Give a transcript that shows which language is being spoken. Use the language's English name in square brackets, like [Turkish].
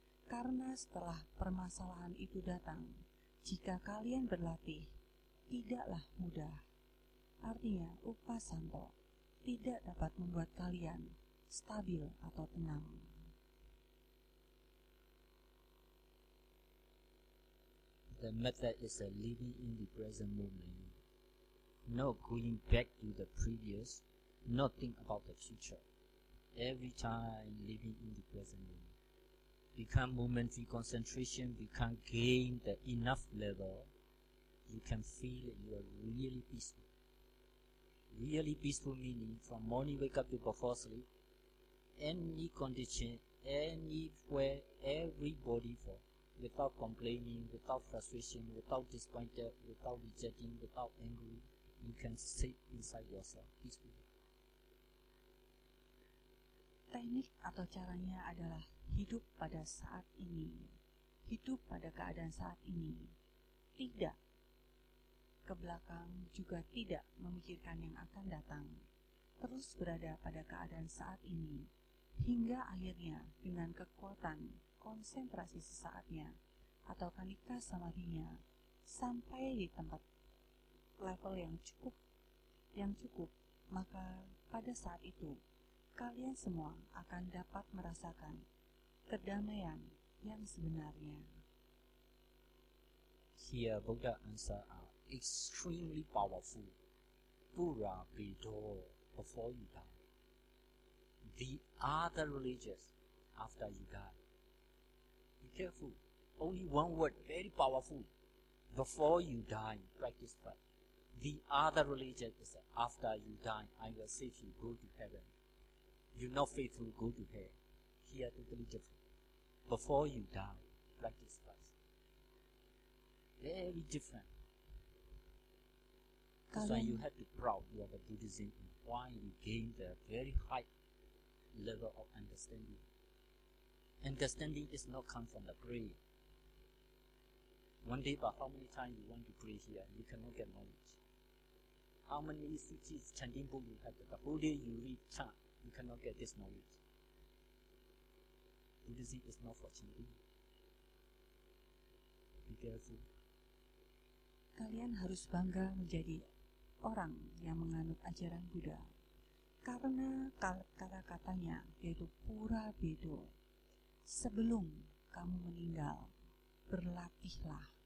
[Indonesian] Karena setelah permasalahan itu datang, jika kalian berlatih, tidaklah mudah. Artinya, upasanto tidak dapat membuat kalian stabil atau tenang. [English] The method is a living in the present moment, not going back to the previous, not think about the future. Every time living in the present moment. Become momentary concentration, become gain the enough level, you can feel that you are really peaceful. Really peaceful meaning from morning wake up to before sleep, any condition, anywhere, everybody for, without complaining, without frustration, without disappointed, without rejecting, without angry, you can sit inside yourself peacefully. [Indonesian] Teknik atau caranya adalah hidup pada saat ini, hidup pada keadaan saat ini, tidak ke belakang, juga tidak memikirkan yang akan datang, terus berada pada keadaan saat ini, hingga akhirnya dengan kekuatan konsentrasi sesaatnya atau kanika samadhinya sampai di tempat level yang cukup, maka pada saat itu kalian semua akan dapat merasakan kedamaian yang sebenarnya. [English] Here Buddha answer are extremely powerful. Pura bedo, before you die. The other religious, after you die. Be careful. Only one word, very powerful. Before you die, practice first. The other religion is after you die, I will save you, go to heaven. You're not faithful, go to hell. Here totally different. Before you die, practice first. Very different. That's why you have to be proud you are the Buddhism and why you gain the very high level of understanding. Understanding is not come from the prayer. One day, but how many times you want to pray here, you cannot get knowledge. How many cities, chanting book you have, the whole day you read chant, you cannot get this knowledge. Buddhism is not for chanting. Be careful. [Indonesian] Kalian harus bangga menjadi orang yang menganut ajaran Buddha, karena kata-katanya yaitu pura bedo, sebelum kamu meninggal, berlatihlah.